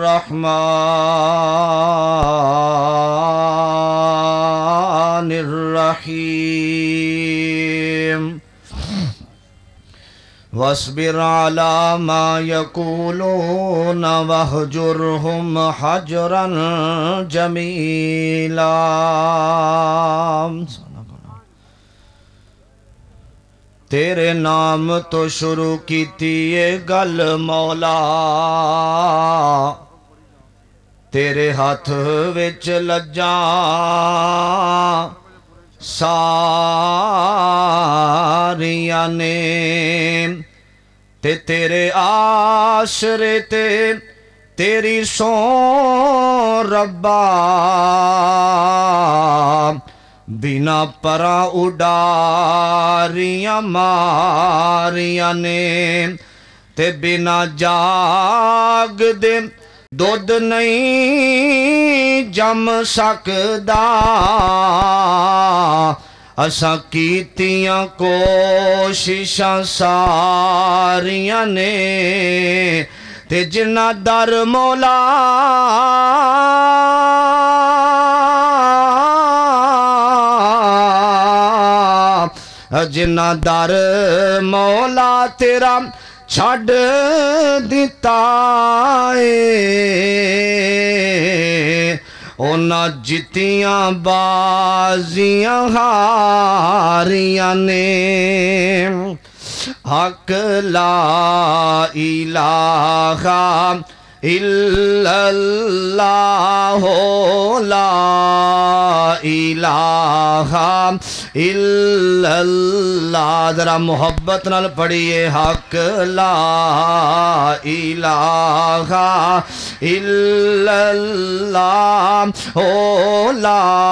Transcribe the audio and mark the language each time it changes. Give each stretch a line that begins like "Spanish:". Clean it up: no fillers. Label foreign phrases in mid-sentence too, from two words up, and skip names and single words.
Arabic: الرحمن الرحیم واصبر علی ما یقولون واہجرہم حجرا جمیلا۔
Punjabi: تیرے نام تو شروع کیتی یہ گل مولا، تیرے ہاتھ وچ لجاں ساریاں نے، تے تیرے آسرے تے تیری سو ربا، بنا پرا اڈاریاں ماریاں نے، تے بنا جاگ دے دودھ نہیں جم سکدا، اساں کیتیاں کوششاں ساریاں نے، تے جنہ در مولا جنہ در مولا تیرا چھڈ دیتا ہے، اونا جتیاں بازیاں ہاریاں نے۔
Arabic: حق لا الہ الا اللہ، لا الہ الا اللہ،
Punjabi: ذرا محبت نال پڑھیے،
Arabic: حق لا الہ الا اللہ، لا